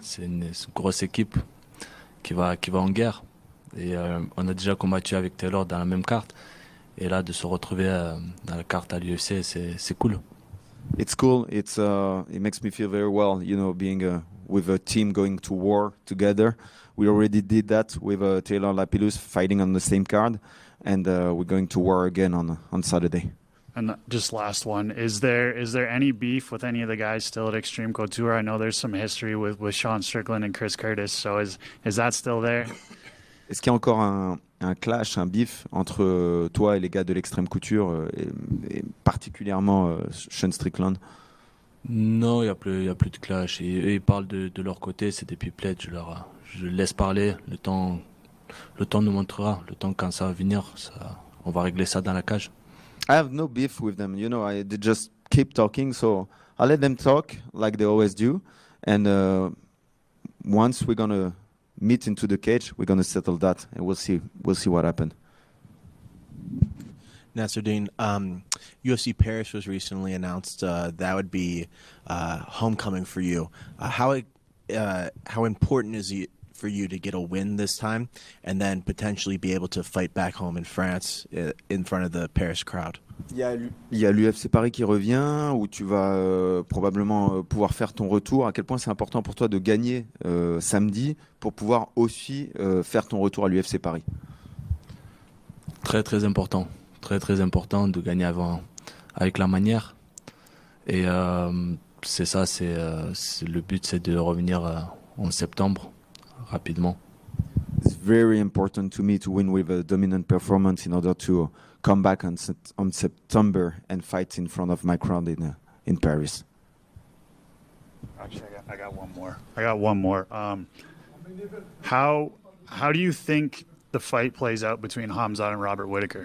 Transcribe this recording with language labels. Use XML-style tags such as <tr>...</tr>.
<fr>C'est une grosse équipe qui va en guerre, et on a déjà combattu avec Taylor dans la même carte, et là de se retrouver dans la carte à l'UFC, c'est cool.</fr> <en>It's cool. It makes me feel very well, you know, being with a team going to war together. We already did that with Taylor Lapillus fighting on the same card, and we're going to war again on Saturday. And just last one, is there any beef with any of the guys still at Extreme Couture? I know there's some history with Sean Strickland and Chris Curtis, so is that still there?</en> <fr>Est-ce qu'il y a encore un clash, un beef entre toi et les gars de l'Extrême Couture, et particulièrement Sean Strickland? Non, il y a plus de clash. Et eux, ils parlent de leur côté, c'est des pipelettes. Je laisse parler. Le temps nous montrera. Le temps, quand ça va venir, on va régler ça dans la cage.</fr> <en>I have no beef with them. You know, they just keep talking, so I'll let them talk like they always do. And once we're gonna meet into the cage, we're gonna settle that, and we'll see what happens. Nassourdine, UFC Paris was recently announced. That would be homecoming for you. How important is it for you to get a win this time, and then potentially be able to fight back home in France in front of the Paris crowd?</en> <fr>Il y a l'UFC Paris qui revient, où tu vas probablement pouvoir faire ton retour. À quel point c'est important pour toi de gagner samedi pour pouvoir aussi faire ton retour à l'UFC Paris? Très important. Très important de gagner avec la manière. Et c'est ça, le but, c'est de revenir en septembre rapidement.</fr> <en>It's very important to me to win with a dominant performance in order to come back on September and fight in front of my crowd in Paris. Actually, I got one more. How do you think the fight plays out between Khamzat and Robert Whittaker?</en>